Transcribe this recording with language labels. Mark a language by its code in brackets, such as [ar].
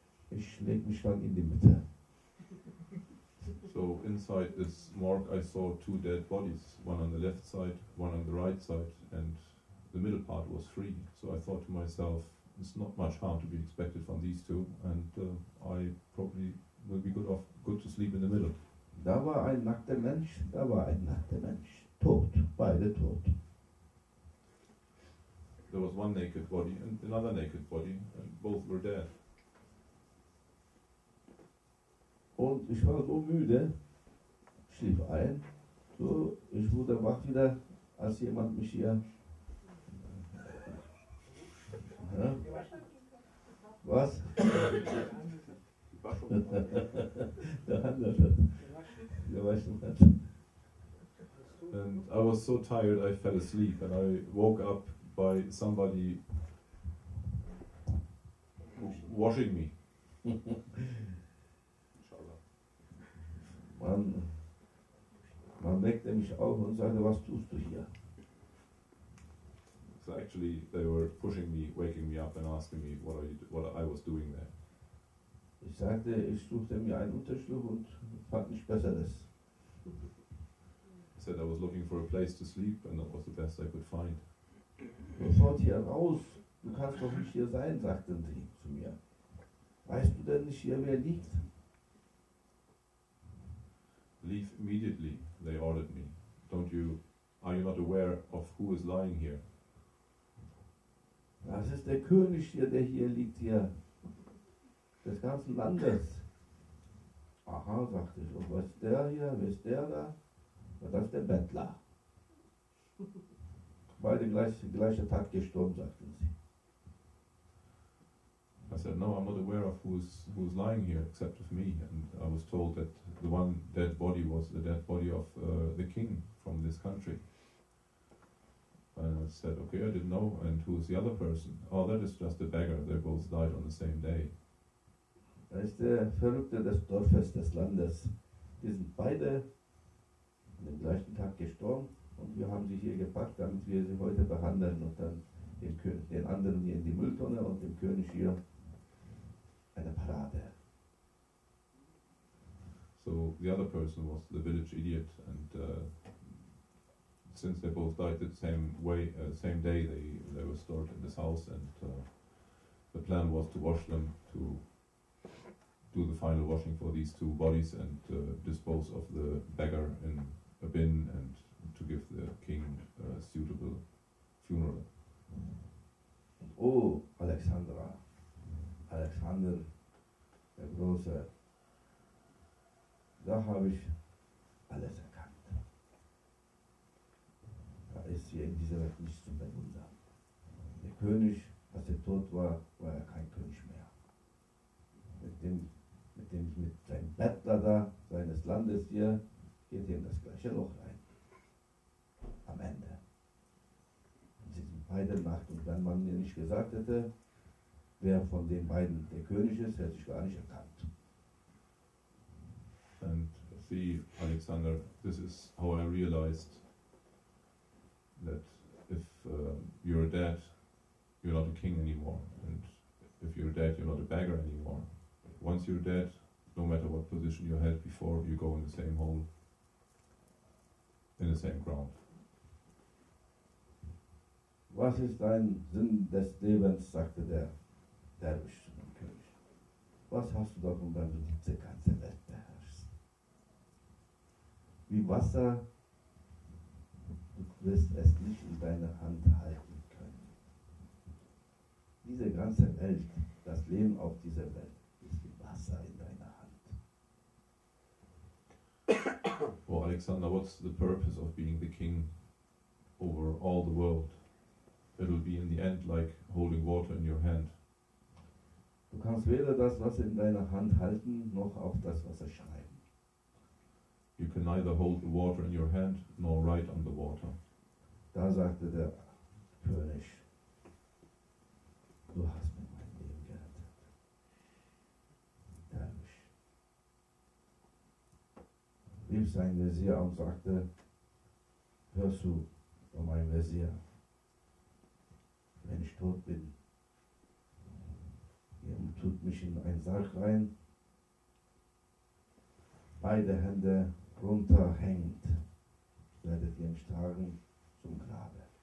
[de] Ich lege mich dann in die Mitte. [en] So inside this morgue I saw two dead bodies, one on the left side, one on the right side, and the middle part was free. So I thought to myself, it's not much harm to be expected from these two, and I probably will be good to sleep in the middle. [de] Da war ein nackter Mensch, da war ein nackter Mensch. Tot, beide tot. [en] There was one naked body and another naked body, and both were dead. [de] Und ich war so müde, schlief ein, so, ich wurde wach wieder, als jemand mich hier... Ja? Was? Der Handel hat. Der Waschen hat. [en] And I was so tired I fell asleep, and I woke up by somebody washing me. [de] Man weckte mich auf und sagte, was tust du hier? [en] So actually they were pushing me, waking me up and asking me what I was doing there. [de] Ich sagte, ich suchte mir einen Unterschlupf und fand nichts Besseres. [en] I said I was looking for a place to sleep, and that was the best I could find. [de] Sofort hier raus, du kannst doch nicht hier sein, sagten sie zu mir. Weißt du denn nicht hier, wer liegt? [en] Leave immediately, they ordered me. Are you not aware of who is lying here? [de] Das ist der König hier, der hier liegt, hier. Des ganzen Landes. Aha, sagte ich. Und was ist der hier? Wer ist der da? Und das ist der Bettler. Beide gleicher Tag gestorben, sagten sie. [en] I said, no, I'm not aware of who's lying here except of me. And I was told that the one dead body was the dead body of the king from this country. And I said, okay, I didn't know. And who's the other person? Oh, that is just a beggar. They both died on the same day. [de] Da ist der Verrückte des Dorfes, des Landes. Die sind beide an dem gleichen Tag gestorben und wir haben sie hier gepackt, damit wir sie heute behandeln und dann den anderen hier in die Mülltonne und dem König hier eine Parade. [en] So the other person was the village idiot, and since they both died the same day, they were stored in this house, and the plan was to wash them, to do the final washing for these two bodies, and dispose of the beggar in a bin, and to give the king a suitable funeral. [de] Oh, Alexander, der Große, da habe ich alles erkannt. Da ist hier in dieser Welt nichts zu bewundern. Der König, als er tot war, war er kein König mehr. Mit seinem Bettler da, seines Landes hier, geht er in das gleiche Loch rein. Am Ende. Und sie sind beide Nacht, und wenn man mir nicht gesagt hätte, wer von den beiden der König ist, hätte ich gar nicht erkannt. [en] And see, Alexander, this is how I realized that if you're dead, you're not a king anymore. And if you're dead, you're not a beggar anymore. Once you're dead, no matter what position you held before, you go in the same hole, in the same ground. [de] Was ist dein Sinn des Lebens, sagte der Derwisch zu dem König. Was hast du davon, wenn du diese ganze Welt beherrschst? Wie Wasser, du wirst es nicht in deiner Hand halten können. Diese ganze Welt, das Leben auf dieser Welt, ist wie Wasser in deiner Hand. [en] Well, Alexander, what's the purpose of being the king over all the world? It'll be in the end like holding water in your hand. [de] Du kannst weder das Wasser in deiner Hand halten, noch auf das Wasser schreiben. [en] You can neither hold the water in your hand nor write on the water. [de] Da sagte der König, du hast mir mein Leben gerettet. Derwisch. Rief sein Wesir und sagte, hörst du, oh mein Wesir, wenn ich tot bin, ihr tut mich in einen Sarg rein, beide Hände runterhängend, werdet ihr mich tragen zum Grabe.